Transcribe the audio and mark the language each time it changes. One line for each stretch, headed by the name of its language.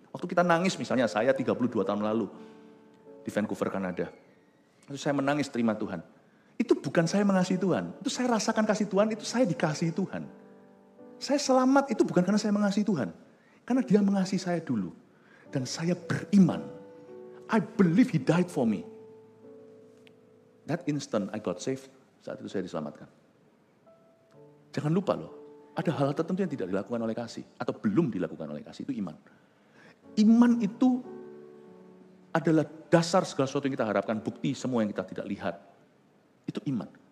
Indonesian: Waktu kita nangis, misalnya saya 32 tahun lalu di Vancouver, Kanada. Lalu saya menangis terima Tuhan. Itu bukan saya mengasihi Tuhan, itu saya rasakan kasih Tuhan, itu saya dikasihi Tuhan. Saya selamat itu bukan karena saya mengasihi Tuhan, karena Dia mengasihi saya dulu. Dan saya beriman.
English: I believe He died for me. That instant I got saved,
Indonesian: Saat itu saya diselamatkan. Jangan lupa loh, ada hal tertentu yang tidak dilakukan oleh kasih. Atau belum dilakukan oleh kasih, itu iman. Iman itu adalah dasar segala sesuatu yang kita harapkan, bukti semua yang kita tidak lihat. Itu iman.